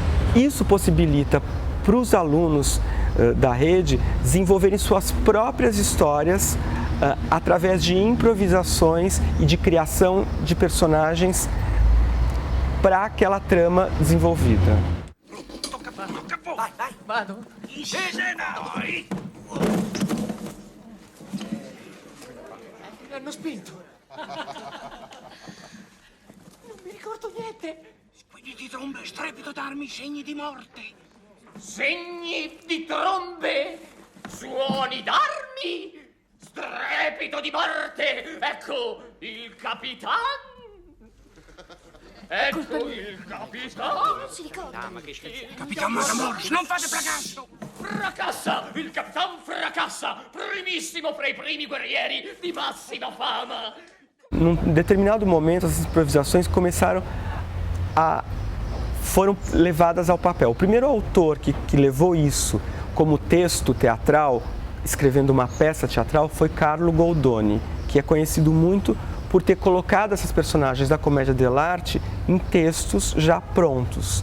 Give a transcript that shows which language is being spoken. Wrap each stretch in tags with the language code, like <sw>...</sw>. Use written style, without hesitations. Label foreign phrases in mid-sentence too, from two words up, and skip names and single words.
<pt>Isso possibilita para os alunos da rede desenvolverem suas próprias histórias através de improvisações e de criação de personagens para aquela trama desenvolvida.</pt> <it>Vai, vai, vado. L'hanno spinto. Non mi ricordo niente. Squilli di trombe, strepito d'armi, segni di morte. Segni di trombe, suoni d'armi, strepito di morte. Ecco il capitan. Ecco il capitano. Non si ricorda. Capitan Matamoros, non fate fracasso! Fracassa! Il Capitan fracassa! Primissimo fra i primi guerrieri di massima fama!</it> <pt>Num determinado momento, essas improvisações foram levadas ao papel. O primeiro autor que levou isso como texto teatral, escrevendo uma peça teatral, foi Carlo Goldoni, que é conhecido muito por ter colocado essas personagens da comédia dell'arte em textos já prontos.</pt>